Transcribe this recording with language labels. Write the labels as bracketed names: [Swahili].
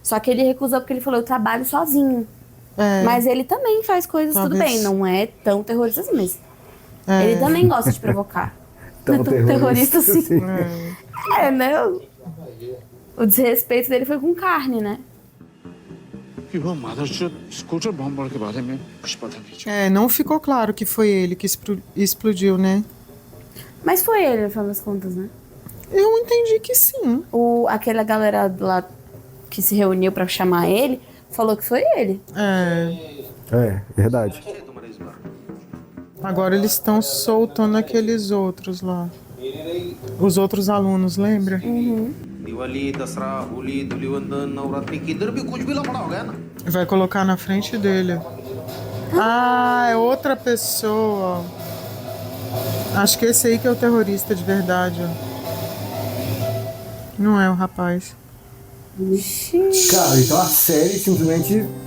[Portuguese] Só que ele recusou porque ele falou, eu trabalho sozinho. É. Mas ele também faz coisas, tudo Talvez. bem. Não é tão terrorista assim, mas É. ele também gosta de provocar. Não é tão terrorista assim. É, né? O desrespeito dele foi com carne, né? [Hindi] कि वो मदरचोद scooter बम के बारे में कुछ पता नहीं। [Portuguese] É, não ficou claro que foi ele que explodiu, né? Mas foi ele, no final das contas, né? Eu entendi que sim. Aquela galera lá que se reuniu pra chamar ele, falou que foi ele. É. Verdade. Agora eles estão soltando aqueles outros lá. Os outros alunos, lembra? [Hindi] Diwali दसरा होली धूलिवंदन नवरात्रि किधर भी कुछ भी लफड़ा हो गया ना। [Portuguese] Vai colocar na frente dele. Ah, é outra pessoa. Acho que esse aí que é o terrorista de verdade, ó. Não é o rapaz. Cara, então a série simplesmente